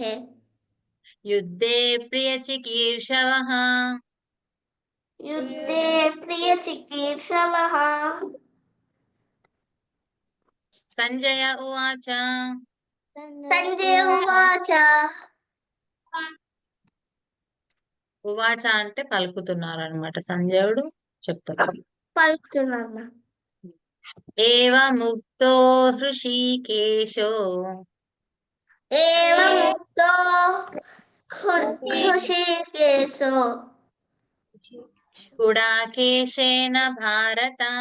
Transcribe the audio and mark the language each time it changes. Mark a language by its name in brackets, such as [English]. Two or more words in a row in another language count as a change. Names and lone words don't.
[Sanskrit] युद्धे प्रियचिकीर्षवः युद्धे प्रियचिकीर्षवः संजय उवाच संजय उवाच [Telugu] ఉవాచ అంటే పలుకుతున్నారు అనమాట సంజయుడు చెప్తారు పలుకుతున్నాను [Sanskrit] ఏవముక్తో హృషీకేశో ఏవముక్తో హృషీకేశో గుడాకేశేన భారత